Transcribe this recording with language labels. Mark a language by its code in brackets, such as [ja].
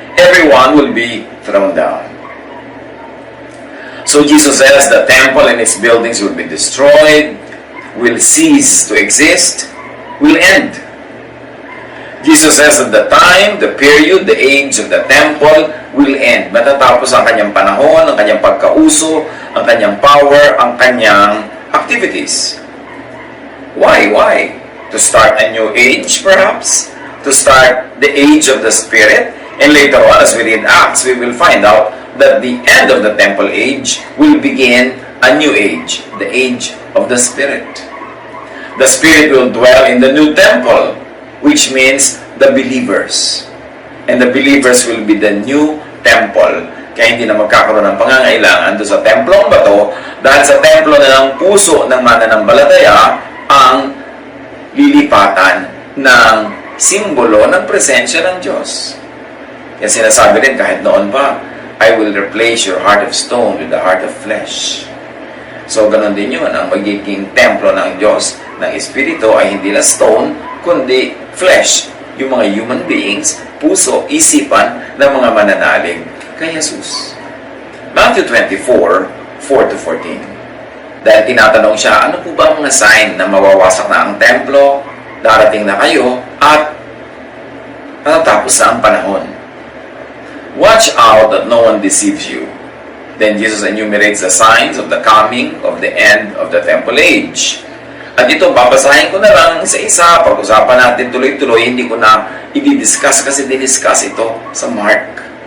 [en] Everyone will be thrown down. So Jesus says the temple and its buildings will be destroyed, will cease to exist, will end. Jesus says that the time, the period, the age of the temple will end. [tl] Matatapos ang kanyang panahon, ang kanyang pagkauso, ang kanyang power, ang kanyang activities. [en] Why? Why? To start a new age, perhaps? To start the age of the Spirit? And later on, as we read Acts, we will find out that the end of the temple age will begin a new age, the age of the Spirit. The Spirit will dwell in the new temple, which means the believers. And the believers will be the new temple. [tl] Kaya hindi na magkakaroon ng pangangailangan doon sa templong bato, dahil sa templo na ng puso ng mananampalataya ang lilipatan ng simbolo ng presensya ng Diyos. Kaya sinasabi rin kahit noon pa, [en] I will replace your heart of stone with the heart of flesh. [tl] So ganun din yun, ang magiging templo ng Diyos, ng Espiritu ay hindi na stone, kundi flesh, yung mga human beings, puso, isipan ng mga mananalig kay Jesus. [en] Matthew 24, 4-14. [tl] Dahil tinatanong siya, ano po ba ang mga sign na mawawasak na ang templo, darating na kayo, at natatapos na ang panahon? [en] Watch out that no one deceives you. Then Jesus enumerates the signs of the coming of the end of the temple age. [tl] At ito, babasahin ko na lang isa-isa. Pag-usapan natin tuloy-tuloy, hindi ko na i-discuss kasi diniscuss ito sa Mark.